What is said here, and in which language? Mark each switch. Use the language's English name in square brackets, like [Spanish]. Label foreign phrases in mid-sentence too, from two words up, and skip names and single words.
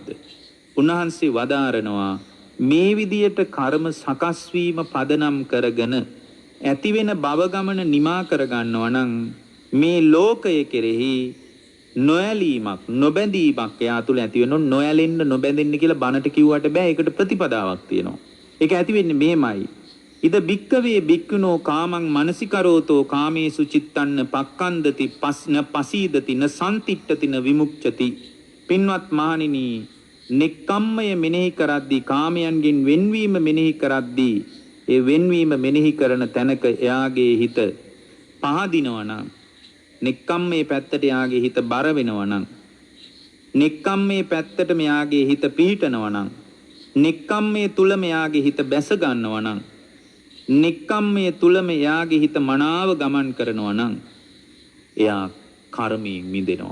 [Sinhala] උන්වහන්සේ වදාරනවා මේ විදියට කර්ම සකස් වීම පදනම් කරගෙන ඇති වෙන භව ගමන නිමා කර ගන්නවා නම් මේ ලෝකය කෙරෙහි නොයලීමක් නොබැඳීමක් එයා තුල ඇති වෙනො නොයැලෙන්න නොබැඳෙන්න කියලා බණට කිව්වට බෑ. ඒකට ප්‍රතිපදාවක් තියෙනවා. ඒක ඇති වෙන්නේ මෙහෙමයි. [Pali] ඉද බික්කවේ බික්කුනෝ කාමං මනසිකරෝතෝ කාමේසු චිත්තන්න පක්ඛන්දති පස්න පසීදති න සම්තිට්ඨති න විමුක්ඛති. [Sinhala] පින්වත් මහණෙනි නෙක්ඛම්මය මෙනෙහි කරද්දී කාමයන්ගෙන් වෙන්වීම මෙනෙහි කරද්දී ඒ වෙන්වීම මෙනෙහි කරන තැනක එයාගේ හිත පහදිනවා නම් නෙක්ඛම්මේ පැත්තට එයාගේ හිත බර වෙනවා නම් නෙක්ඛම්මේ පැත්තට මෙයාගේ හිත පිහිටනවා නම් නෙක්ඛම්මේ තුල මෙයාගේ හිත බැස ගන්නවා නම් නෙක්ඛම්මේ තුල මෙයාගේ හිත මනාව ගමන් කරනවා නම් එයා කර්මයෙන් මිදෙනවා.